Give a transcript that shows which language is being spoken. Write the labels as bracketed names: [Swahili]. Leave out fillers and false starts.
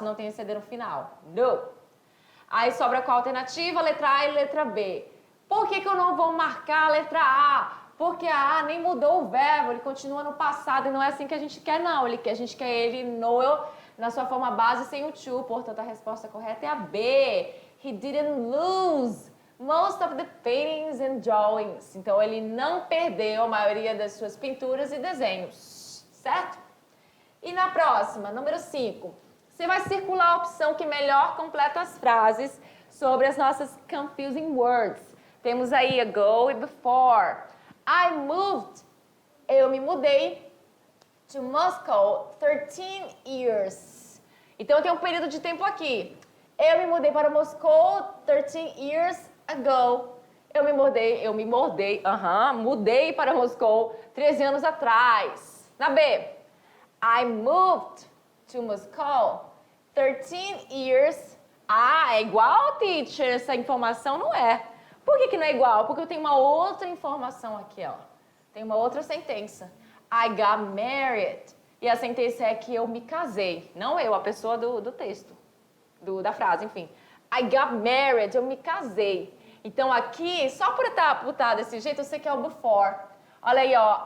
[Portuguese] Não tem esse ED no final. No. Aí sobra qual alternativa? Letra A e letra B. Por que eu não vou marcar a letra A? Porque a A nem mudou o verbo, ele continua no passado e não é assim que a gente quer, não. A gente quer ele no, na sua forma base sem o to, portanto a resposta correta é a B. [English] He didn't lose most of the paintings and drawings. [Portuguese] Então ele não perdeu a maioria das suas pinturas e desenhos, certo? E na próxima, número 5, você vai circular a opção que melhor completa as frases sobre as nossas confusing words. Temos aí ago e before. [English] I moved. [Portuguese] Eu me mudei [English] to Moscow 13 years. [Portuguese] Então eu tenho um período de tempo aqui. Eu me mudei para Moscou [English] 13 years ago. [Portuguese] Mudei para Moscou 13 anos atrás. Na B, [English] I moved to Moscow 13 years. [Portuguese] Ah, é igual, teacher? Essa informação não é. Por que não é igual? Porque eu tenho uma outra informação aqui, ó. Tem uma outra sentença. [English] I got married. [Portuguese] E a sentença é que eu me casei. Não eu, a pessoa do texto. Da frase, enfim. [English] I got married, [Portuguese] eu me casei. Então aqui, só por estar desse jeito, eu sei que é o before. Olha aí, ó.